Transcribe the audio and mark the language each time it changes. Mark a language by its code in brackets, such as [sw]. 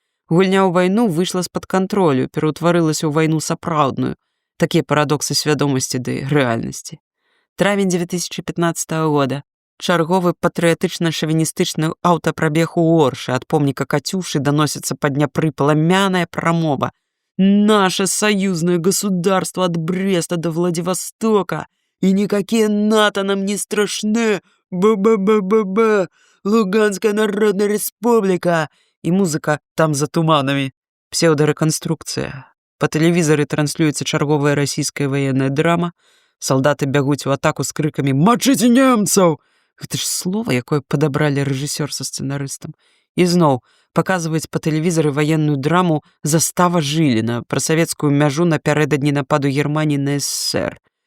[be] Гульня ў вайну выйшла з-пад кантролю, пераўтварылася ў вайну сапраўдную. Такія парадоксы свядомасці ды рэальнасці. Травень 2015 года. Чарговы патрыятычна-шавіністычны аўтапрабег у Оршы. Ад помніка Кацюшы даносіцца па Дняпры пламяная прамова. [ru] «Наше союзное государство от Бреста до Владивостока, и никакие НАТО нам не страшны, ба-ба-ба-ба-ба, Луганская народная республика». И музыка там за туманами. [be] Псеўдарэканструкцыя. Па тэлевізары транслюецца чарговая расійская ваенная драма. Салдаты бягуць у атаку з крыкамі «Мачыце немцаў!» Гэта ж слова, якое падабралі рэжысёр са сцэнарыстам. І зноў паказваюць па тэлевізары ваенную драму «Застава Жыліна» пра савецкую мяжу напярэдадні нападу Германіі на СССР.